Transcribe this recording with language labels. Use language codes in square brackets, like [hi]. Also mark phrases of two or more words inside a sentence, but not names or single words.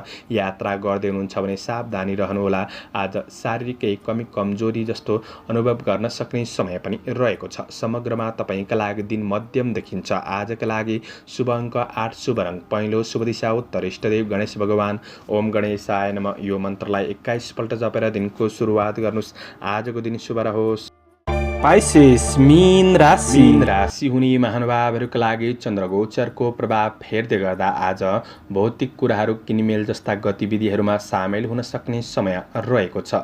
[ne] यात्रा गर्दै हुनुहुन्छ भने सावधानी रहनुहोला। आज शारीरिक केही कमी कमजोरी जस्तो अनुभव गर्न सक्ने समय पनि रहेको छ। समग्रमा तपाईका लागि दिन मध्यम देखिन्छ। आजका लागि शुभ अङ्क 8, शुभ रङ पहेँलो, शुभ दिशा उत्तर, इष्टदेव गणेश भगवान [sa] ओम गणेशाय नमः। [ne] यो मन्त्रलाई 21 पल्ट जपेर दिनको सुरुवात गर्नुहोस्। आजको दिन शुभ रहोस्। पाइसेस मीन राशि हुने महानुभावहरूका लागि चन्द्रगोचरको प्रभाव हेर्दै गर्दा आज भौतिक कुराहरू किनमेल जस्ता गतिविधिहरूमा सामेल हुन सक्ने समय रहेको छ।